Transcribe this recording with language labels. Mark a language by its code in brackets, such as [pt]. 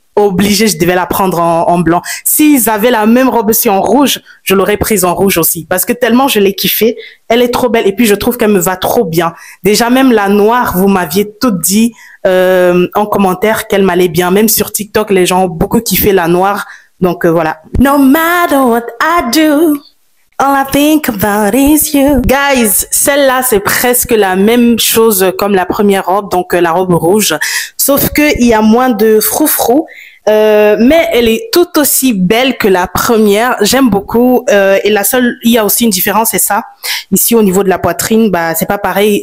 [fr] Obligé, je devais la prendre en blanc. S'ils avaient la même robe aussi en rouge, je l'aurais prise en rouge aussi. Parce que tellement je l'ai kiffée. Elle est trop belle. Et puis, je trouve qu'elle me va trop bien. Déjà, même la noire, vous m'aviez toutes dit en commentaire qu'elle m'allait bien. Même sur TikTok, les gens ont beaucoup kiffé la noire. Donc, voilà. [en] No matter what I do, all I think about is you. [fr] Guys, celle-là, c'est presque la même chose comme la première robe, donc la robe rouge. Sauf que il y a moins de froufrou. Mais elle est tout aussi belle que la première. J'aime beaucoup. Et il y a aussi une différence, c'est ça. Ici, au niveau de la poitrine, bah, c'est pas pareil.